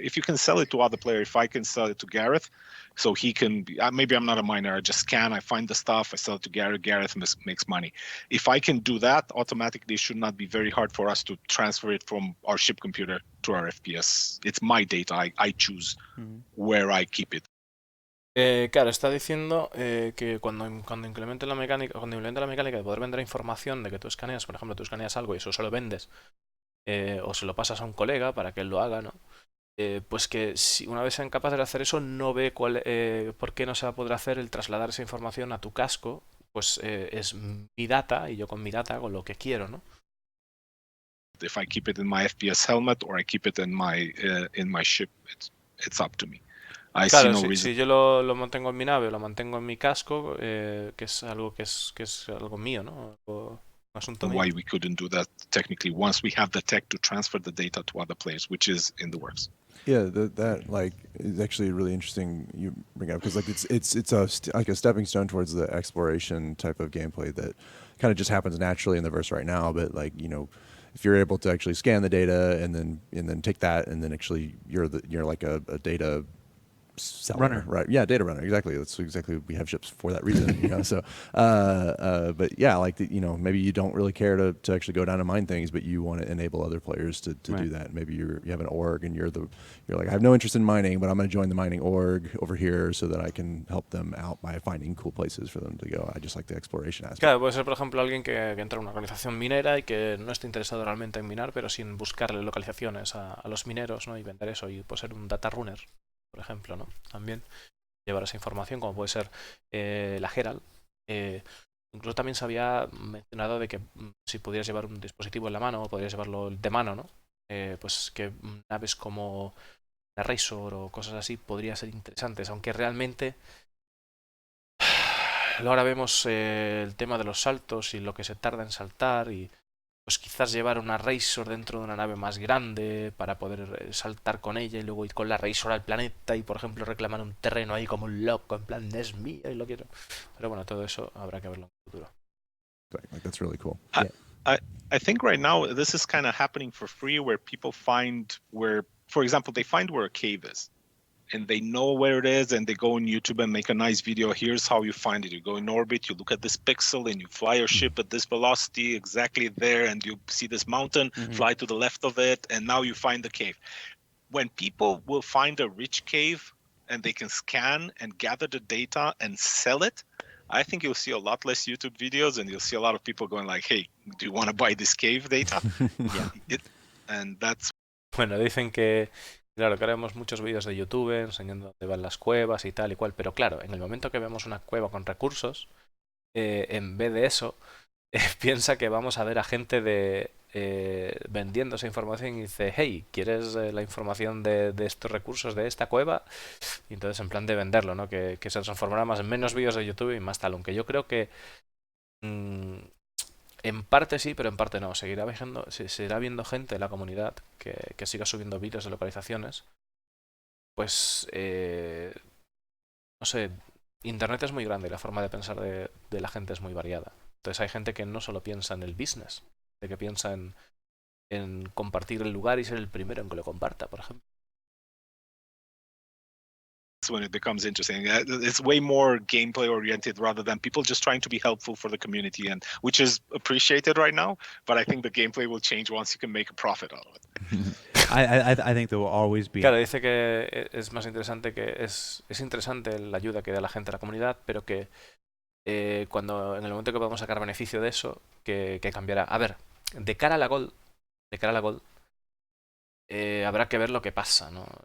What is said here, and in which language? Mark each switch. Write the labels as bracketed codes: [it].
[en] If you can sell it to other player, if I can sell it to Gareth, so he can, maybe I'm not a miner, I just scan, I find the stuff, I sell it to Gareth makes money. If I can do that, automatically it should not be very hard for us to transfer it from our ship computer to our FPS. It's my data, I choose where I keep it. [es] Claro, está diciendo que cuando implemente la mecánica, de poder vender información de que tú escaneas, por ejemplo, tú escaneas algo y eso se lo vendes, o se lo pasas a un colega para que él lo haga, ¿no? Pues que si una vez sean capaces de hacer eso, no ve por qué no se va a poder hacer el trasladar esa información a tu casco, pues es mi data y yo con mi data hago lo que quiero, ¿no? [en] If I keep it in my FPS helmet or I keep it in my ship, it's up to me. [es] Claro, si yo lo mantengo en mi nave o lo mantengo en mi casco, que es algo que es algo mío, ¿no? Un asunto mío. [en] Why we couldn't do that technically once we have the tech to transfer the data to other players, which is in the works. Yeah, that like is actually really interesting you bring up because like it's like a stepping stone towards the exploration type of gameplay that kind of just happens naturally in the verse right now. But like if you're able to actually scan the data and then take that and then actually you're like a data seller, Runner. right? Yeah, data runner. Exactly. That's exactly we have ships for that reason. So, but yeah, like maybe you don't really care to actually go down and mine things, but you want to enable other players to Right. do that. Maybe you have an org and you're like I have no interest in mining, but I'm going to join the mining org over here so that I can help them out by finding cool places for them to go. I just like the exploration aspect. [es] Claro, puede ser, por ejemplo, alguien que entra a una organización minera y que no esté interesado realmente en minar, pero sin buscarle localizaciones a los mineros, ¿no? Y vender eso. Y puede ser un data runner, por ejemplo, ¿no? También llevar esa información, como puede ser la Herald. Incluso también se había mencionado de que si pudieras llevar un dispositivo en la mano, o podrías llevarlo de mano, ¿no? Pues que naves como la Razor o cosas así podría ser interesantes, aunque realmente ahora vemos el tema de los saltos y lo que se tarda en saltar y pues quizás llevar una Razor dentro de una nave más grande para poder saltar con ella y luego ir con la Razor al planeta y por ejemplo reclamar un terreno ahí como un loco, en plan es mío y lo quiero. Pero bueno, todo eso habrá que verlo en el futuro. [en] Like that's really cool. I think right now this is kind of happening for free, where people find for example, they find where a cave is. And they know where it is, and they go on YouTube and make a nice video. Here's how you find it. You go in orbit, you look at this pixel, and you fly your ship at this velocity exactly there, and you see this mountain, fly to the left of it, and now you find the cave. When people will find a rich cave and they can scan and gather the data and sell it, I think you'll see a lot less YouTube videos, and you'll see a lot of people going like, hey, do you want to buy this cave data? And that's... [es] Bueno, dicen que claro, que ahora vemos muchos vídeos de YouTube enseñando dónde van las cuevas y tal y cual, pero claro, en el momento que vemos una cueva con recursos, en vez de eso, piensa que vamos a ver a gente vendiendo esa información y dice, hey, ¿quieres la información de estos recursos de esta cueva? Y entonces en plan de venderlo, ¿no? Que se transformará más en menos vídeos de YouTube y más tal, aunque yo creo que en parte sí, pero en parte no. Seguirá viendo gente en la comunidad que siga subiendo vídeos de localizaciones. Pues, no sé, Internet es muy grande y la forma de pensar de la gente es muy variada. Entonces hay gente que no solo piensa en el business, de que piensa en compartir el lugar y ser el primero en que lo comparta, por ejemplo. [en] when it becomes interesting. It's way more gameplay oriented rather than people just trying to be helpful for the community, and which is appreciated right now. But I think the gameplay will change once you can make a profit out of it. I think there will always be. [es] Claro, dice que es más interesante es interesante la ayuda que da la gente a la comunidad, pero que cuando en el momento que podamos sacar beneficio de eso, que cambiará. A ver, de cara a la Gold, habrá que ver lo que pasa, ¿no?